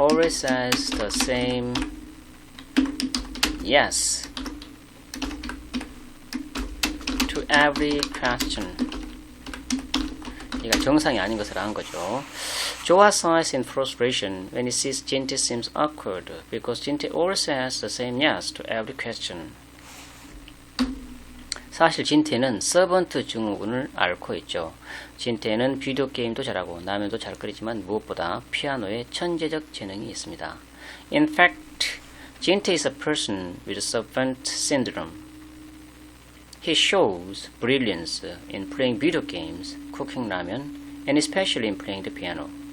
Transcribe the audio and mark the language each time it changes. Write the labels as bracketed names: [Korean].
[English] says the same yes to every question. [Korean] 이가 정상이 아닌 것을 안 거죠. [English] 조화 sighs in frustration when he sees 진태 seems awkward because 진태 always says the same yes to every question. [Korean] 사실 진태는 서번트 증후군을 앓고 있죠. 진태는 비디오 게임도 잘하고 라면도 잘 끓이지만 무엇보다 피아노에 천재적 재능이 있습니다. [English] In fact, 진태 is a person with servant syndrome. He shows brilliance in playing video games, cooking ramen, and especially in playing the piano.